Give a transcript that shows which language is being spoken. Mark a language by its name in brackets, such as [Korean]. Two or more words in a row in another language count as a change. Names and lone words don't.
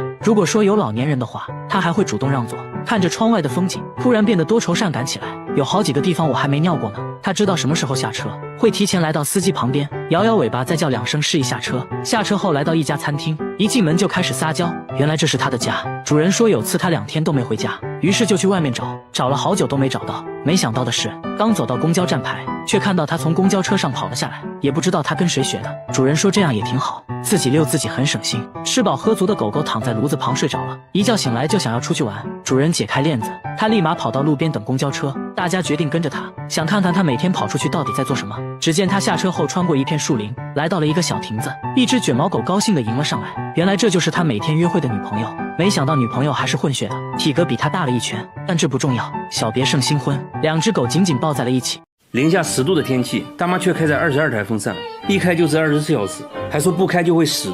[Chinese] 如果說有老年人的話，它還會主動讓座。看着窗外的風景，突然變得多愁善感起來。有好幾個地方我還沒尿過呢。他知道什麼時候下車，會提前來到司機旁邊，搖搖尾巴，再叫2聲示意下車。下車後來到一家餐廳，一進門就開始撒嬌，原來這是他的家。主人說有次他2天都沒回家，於是就去外面找，找了好久都沒找到。沒想到的是，剛走到公交站牌，卻看到他從公交車上跑了下來，也不知道他跟誰學的。主人說這樣也挺好，自己遛自己很省心。吃飽喝足的狗狗躺在爐子旁睡着了，一覺醒來就想要出去玩。主人解開鏈子，他立馬跑到路邊等公交車。大家決定跟着他，想看看他每天跑出去到底在做什麼。只見他下車後穿過一片樹林，來到了一個小亭子，一隻捲毛狗高興地迎了上來。原來這就是他每天約會的女朋友，沒想到女朋友還是混血的，體格比他大了1圈，但這不重要，小別勝新婚。2隻狗緊緊抱在了一起。零下10度的天氣，大媽卻開着22台風扇，一開就是24小時，還說不開就會死。